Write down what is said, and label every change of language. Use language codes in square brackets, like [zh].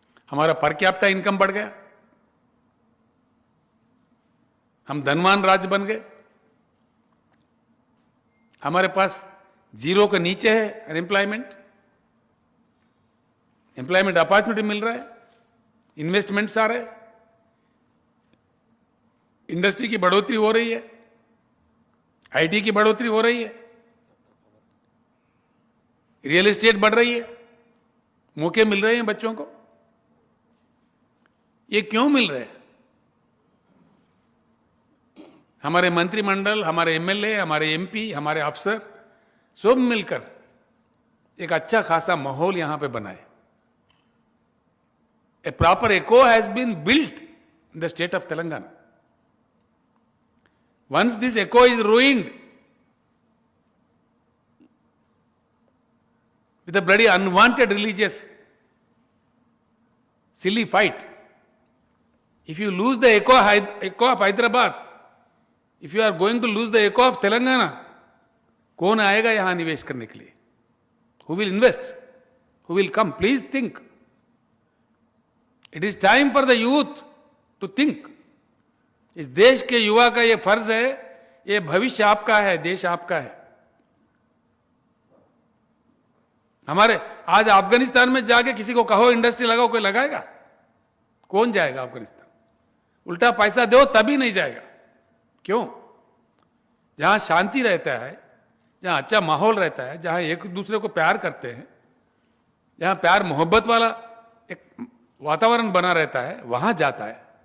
[hi] हमारा per capita income बढ़ गया, हम धनवान राज्य बन गए, हमारे पास 0 के नीचे है अनएम्प्लॉयमेंट, एम्प्लॉयमेंट अपॉर्चुनिटी मिल रहा है, इन्वेस्टमेंट्स आ रहे हैं, इंडस्ट्री की बढ़ोतरी हो रही है, आईटी की बढ़ोतरी हो रही है, रियल एस्टेट बढ़ रही है, मौके मिल रहे हैं बच्चों को। ये क्यों मिल रहे हैं? हमारे मंत्रिमंडल, हमारे एमएलए, हमारे एमपी, हमारे अफसर सब मिलकर एक अच्छा खासा माहौल यहां पे बनाए। [en] A proper echo has been built in the state of Telangana. Once this echo is ruined with a bloody unwanted religious silly fight, if you lose the echo of Hyderabad, if you are going to lose the echo of Telangana, [hi] कौन आएगा यहां निवेश करने के लिए? [en] Who will invest? Who will come? Please think. It is time for the youth to think. [hi] इस देश के युवा का ये फर्ज है, ये भविष्य आपका है, देश आपका है। हमारे आज अफगानिस्तान में जाके किसी को कहो इंडस्ट्री लगाओ, कोई लगाएगा? कौन जाएगा अफगानिस्तान? उल्टा पैसा दो तभी नहीं जाएगा। क्यों? जहां शांति रहता है, जहां अच्छा माहौल रहता है, जहां एक दूसरे को प्यार करते हैं, जहां प्यार मोहब्बत वाला एक वातावरण बना रहता है, वहां जाता है।